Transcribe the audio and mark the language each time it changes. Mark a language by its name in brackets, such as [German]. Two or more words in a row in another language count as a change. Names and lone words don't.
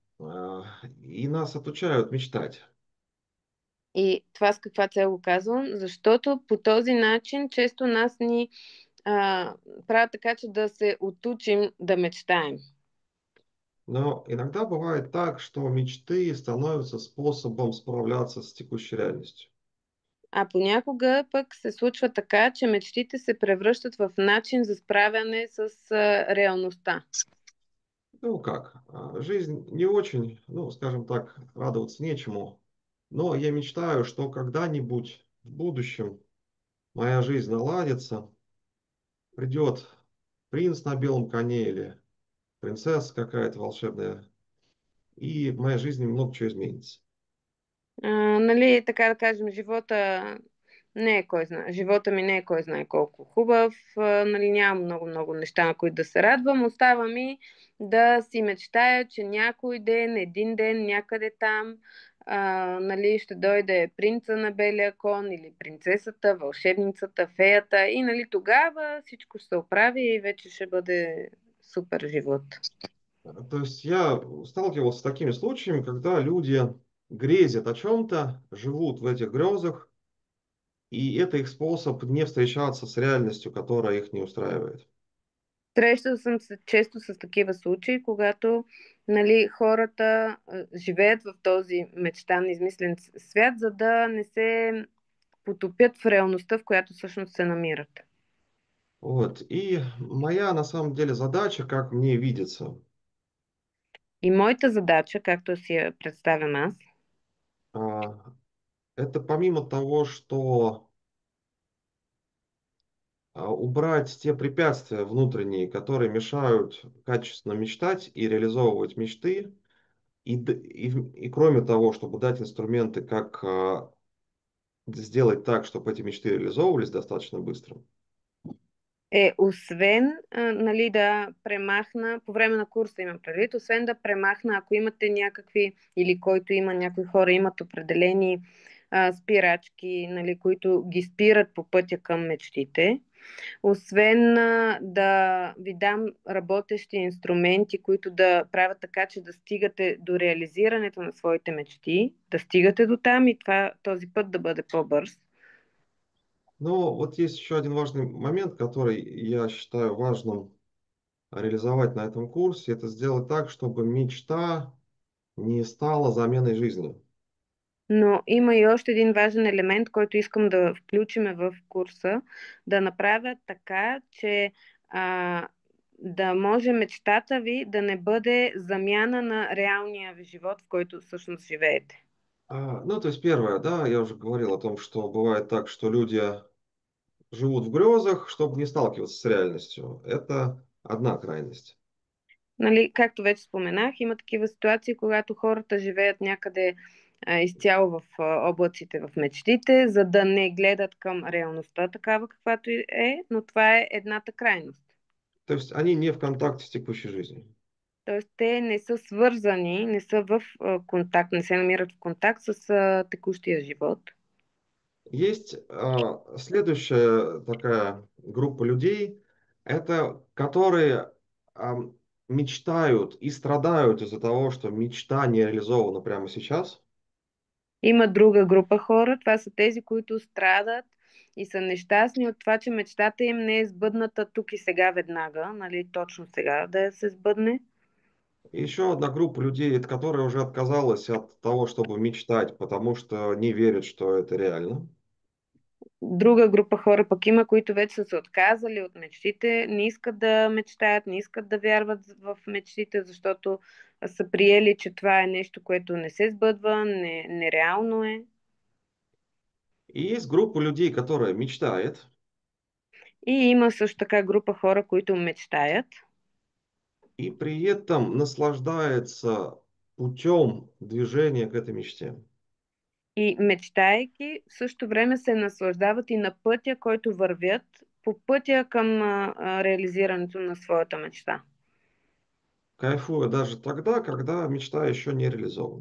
[Russian] И нас отучают мечтать. [Bulgarian] И това с каква цел го казвам? Защото по този начин често нас ни правят така, че да се отучим да мечтаем. [Russian] Но иногда бывает так, что мечты становятся способом справляться с текущей реальностью. [Bulgarian] А понякога пък се случва така, че мечтите се превръщат в начин за справяне с реалността. [Russian] Ну как, жизнь не очень, ну скажем так, радоваться нечему. Но я мечтаю, что когда-нибудь в будущем моя жизнь наладится, придет принц на белом коне или принцесса какая-то волшебная, и в моей жизни много чего изменится. [Bulgarian] Нали, така да кажем, живота ми не е кой знае колко хубав, нали, нямам много неща, на които да се радвам. Остава ми да си мечтая, че някой ден, един ден, някъде там, нали, ще дойде принца на белия кон или принцесата, вълшебницата, феята и нали, тогава всичко ще се оправи и вече ще бъде супер живот. [Russian] То есть я сталкивался с такими случаями, когда люди грезят о чем-то, живут в этих грезах, и это их способ не встречаться с реальностью, которая их не устраивает. [Bulgarian] Срещал съм се често с такива случаи, когато нали, хората живеят в този мечтан, измислен свят, за да не се потопят в реалността, в която всъщност се намират. [Russian] Вот. И моя на самом деле задача, как мне видится, [Bulgarian] И моята задача, както си я представям аз, [Russian] а, это помимо того, что убрать те препятствия внутренние, которые мешают качественно мечтать и реализовывать мечты, и кроме того, чтобы дать инструменты, как сделать так, чтобы эти мечты реализовывались достаточно быстро. [Bulgarian] освен нали, да премахна, по време на курса имам предвид, освен да премахна, ако имате някакви, или който има, някои хора имат определени спирачки, нали, които ги спират по пътя към мечтите, освен да ви дам работещи инструменти, които да правят така, че да стигате до реализирането на своите мечти, да стигате до там и този път да бъде по-бърз. [Russian] Но вот есть еще один важный момент, который я считаю важным реализовать на этом курсе. Это сделать так, чтобы мечта не стала заменой жизни. [Bulgarian] Но има и още един важен елемент, който искам да включиме в курса, да направя така, че а, да може мечтата ви да не бъде замяна на реалния ви живот, в който всъщност живеете. [Russian] Ну, то есть первое, да, я уже говорил о том, что бывает так, что люди живут в грезах, чтобы не сталкиваться с реальностью. Это одна крайность. [Bulgarian] Нали, както вече споменах, има такива ситуации, когато хората живеят някъде изцяло в облаците, в мечтите, за да не гледат към реалността такава каквато е, но това е едната крайност. [Russian] То есть они не в контакте с текущей жизнью. [Bulgarian] Тоест, те не са свързани, не са в контакт, не се намират в контакт с текущия живот. [Russian] Есть следующая такая группа людей, это которые мечтают и страдают из-за того, что мечта не реализована прямо сейчас. [Bulgarian] Има друга група хора, това са тези, които страдат и са нещастни от това, че мечтата им не е сбъдната тук и сега веднага, нали, точно сега да се сбъдне. [Russian] И еще одна группа людей, это которая уже отказалась от того, чтобы мечтать, потому что не верит, что это реально. [Bulgarian] Друга група хора пък има, които вече са се отказали от мечтите, не искат да мечтаят, не искат да вярват в мечтите, защото са приели, че това е нещо, което не се сбъдва, нереално е. [Russian] И есть группа людей, которая мечтает, [Bulgarian] И има също така група хора, които мечтаят [Russian] и при этом наслаждается путем движения к этой мечте. [Bulgarian] и мечтайки, в същото време се наслаждават и на пътя, който вървят по пътя към реализирането на своята мечта. [Russian] Кайфуя даже тогда, когда мечта еще не реализована.